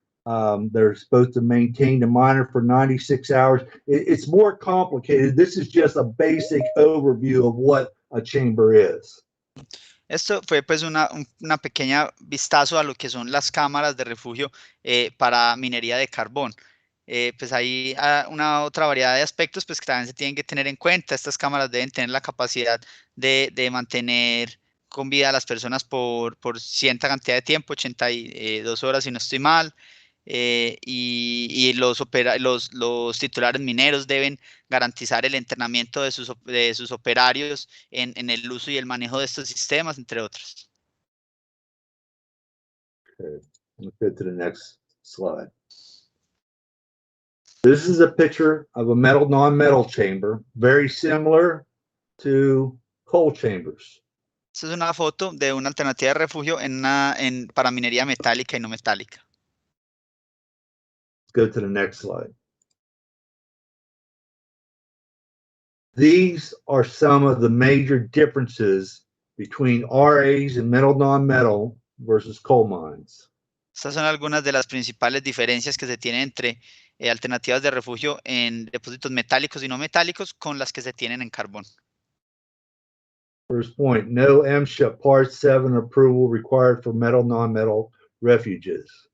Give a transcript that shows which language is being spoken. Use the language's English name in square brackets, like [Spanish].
[English] They're supposed to maintain the miner for 96 hours. It's more complicated. This is just a basic overview of what a chamber is. [Spanish] Esto fue pues una pequeña vistazo a lo que son las cámaras de refugio para minería de carbón. Pues hay una otra variedad de aspectos pues que también se tienen que tener en cuenta. Estas cámaras deben tener la capacidad de mantener con vida a las personas por cierta cantidad de tiempo, 82 horas si no estoy mal. Y los titulares mineros deben garantizar el entrenamiento de sus operarios en el uso y el manejo de estos sistemas, entre otros. [English] Okay, let's go to the next slide. This is a picture of a metal non-metal chamber, very similar to coal chambers. [Spanish] Esta es una foto de una alternativa de refugio para minería metálica y no metálica. [English] Let's go to the next slide. These are some of the major differences between RAs and metal non-metal versus coal mines. [Spanish] Estas son algunas de las principales diferencias que se tienen entre alternativas de refugio en depósitos metálicos y no metálicos con las que se tienen en carbón. [English] First point, no MSHA Part 7 approval required for metal non-metal refuges.